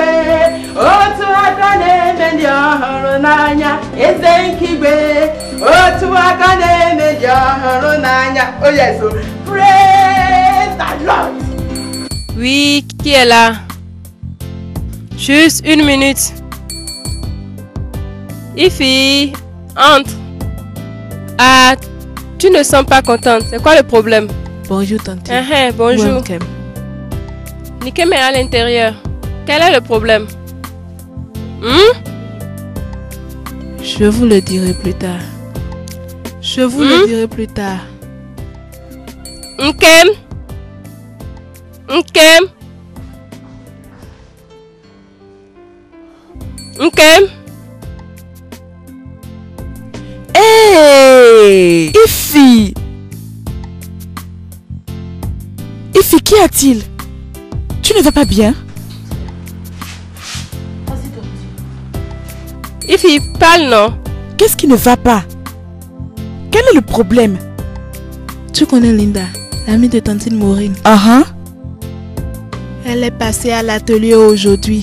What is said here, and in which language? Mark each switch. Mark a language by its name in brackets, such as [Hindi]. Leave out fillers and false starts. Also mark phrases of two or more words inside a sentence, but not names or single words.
[Igbo] Otu aka na-eme ndị ọhụrụ n'anya, eze nkigwe. Otu aka na-eme ndị ọhụrụ n'anya. [English] Oh yes, so praise the Lord. [French] Oui, qui est là? Juste une minute. Ifi, entre. Ah, tu ne sens pas contente. C'est quoi le problème? Bonjour, tante. Bonjour. Welcome. Nikem est à l'intérieur. Quel est le problème? Je vous le dirai plus tard. Je vous le dirai plus tard. Nkem? Nkem? Nkem? Hey! Ifi! Ifi, qu'y a-t-il? Tu ne vas pas bien? Ifi, parle non? Qu'est-ce qui ne va pas? Quel est le problème? Tu connais Linda, l'amie de tantine Maureen? Elle est passée à l'atelier aujourd'hui.